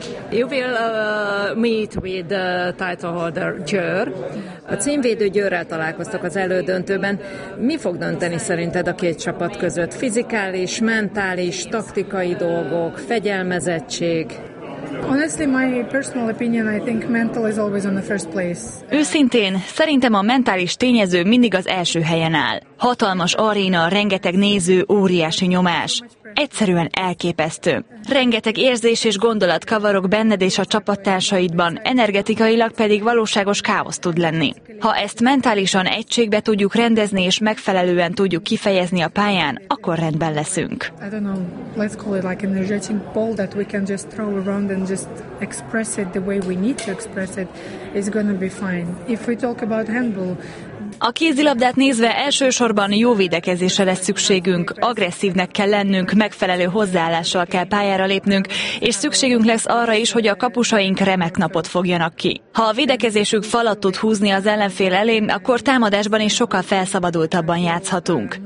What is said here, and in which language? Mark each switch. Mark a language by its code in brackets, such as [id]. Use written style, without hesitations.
[en] You will meet with the title holder Győr. [hu] A címvédő Győrrel találkoztok az elődöntőben. Mi fog dönteni szerinted a két csapat között? Fizikális, mentális, taktikai dolgok, fegyelmezettség? [en] Honestly, my personal opinion, I think mental is always on the first place. [hu] Őszintén, szerintem a mentális tényező mindig az első helyen áll. Hatalmas aréna, rengeteg néző, óriási nyomás. Egyszerűen elképesztő. Rengeteg érzés és gondolat kavarok benned és a csapattársaidban, energetikailag pedig valóságos káosz tud lenni. Ha ezt mentálisan egységbe tudjuk rendezni és megfelelően tudjuk kifejezni a pályán, akkor rendben leszünk. [en] I don't know, let's call it like an energetic ball that we can just throw around and just express it the way we need to express it, it's gonna be fine. If we talk about handball, [hu] a kézilabdát nézve elsősorban jó védekezésre lesz szükségünk, agresszívnek kell lennünk, megfelelő hozzáállással kell pályára lépnünk, és szükségünk lesz arra is, hogy a kapusaink remek napot fogjanak ki. Ha a védekezésük falat tud húzni az ellenfél elé, akkor támadásban is sokkal felszabadultabban játszhatunk.